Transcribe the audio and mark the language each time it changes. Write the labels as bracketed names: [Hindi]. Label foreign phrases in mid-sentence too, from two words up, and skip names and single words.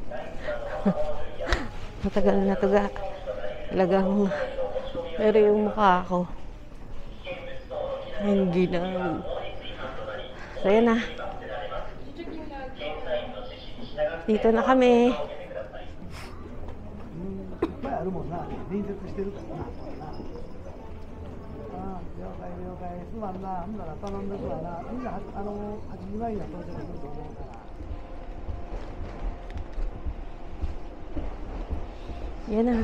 [Filipino] Matagal na to ga. Talagang, pero yung mukha ko, hindi na. So, yan na. Dito na kami. [Japanese] あるもんな、隣接してるからな。ああ、了解了解。すまんな、ほんなら頼んでくわな。みんな8時前には到着すると思うから。 [Filipino] Yan na.